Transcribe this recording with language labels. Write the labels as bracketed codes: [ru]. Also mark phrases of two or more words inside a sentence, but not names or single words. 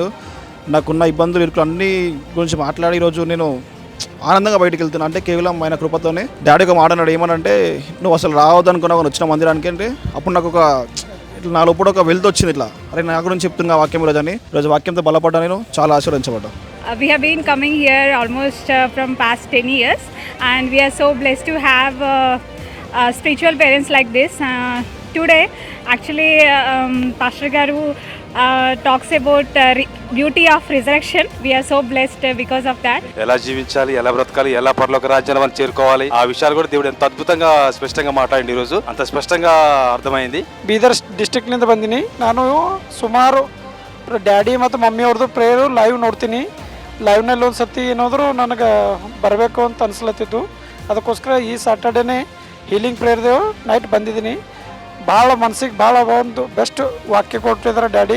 [te] నాకున్న ఇబ్బందులు ఇరుకులు అన్ని గురించి మాట్లాడి ఈరోజు నేను ఆనందంగా బయటకు వెళ్తున్నా. అంటే కేవలం ఆయన కృపతోనే. డాడీ ఒక మాట అన్నాడు, ఏమనంటే నువ్వు అసలు రావద్దనుకున్నావు వచ్చిన మందిరానికి అంటే, అప్పుడు నాకు ఒక ఇట్లా నా లోపల ఒక వెల్త్ వచ్చింది. ఇట్లా అరే నా గురించి చెప్తున్నా వాక్యం ఈరోజు అని. ఈరోజు వాక్యంతో బలపడ్డా, నేను చాలా ఆశీర్వదించబడ్డా. [en] We have been coming here almost from past 10 years, and we are so blessed to have spiritual parents like this. Today actually Pastor Garu talks about beauty of resurrection. We are so blessed because of that. [te] ఎలా జీవించాలి, ఎలా బ్రతకాలి, ఎలా పరలోక రాజ్యాన్ని మనం చేరుకోవాలి, ఆ విషయాలు కూడా దేవుడు ఎంత అద్భుతంగా స్పష్టంగా మాట్లాడింది. ఈరోజు అంత స్పష్టంగా ಅರ್ಥమైంది. [kn] ಬೀದರ್ ಡಿಸ್ಟ್ರಿಕ್ಟ್ನಿಂದ ಬಂದಿನಿ. ನಾನು ಸುಮಾರು ಡ್ಯಾಡಿ ಮತ್ತು ಮಮ್ಮಿ ಅವ್ರದ್ದು [en] prayer live [kn] ನೋಡ್ತೀನಿ. ಲೈವ್ನಲ್ಲಿ ಒಂದು ಸತಿ ಏನಾದರೂ ನನಗೆ ಬರಬೇಕು ಅಂತ ಅನಿಸ್ಲತ್ತಿತ್ತು. ಅದಕ್ಕೋಸ್ಕರ ಈ ಸ್ಯಾಟರ್ಡೇನೇ ಹೀಲಿಂಗ್ ಪ್ರೇಯರ್ದೇವು ನೈಟ್ ಬಂದಿದ್ದೀನಿ. ಭಾಳ ಮನಸ್ಸಿಗೆ ಭಾಳ ಒಂದು ಬೆಸ್ಟ್ ವಾಕ್ಯ ಕೊಟ್ಟಿದ್ದಾರೆ ಡ್ಯಾಡಿ.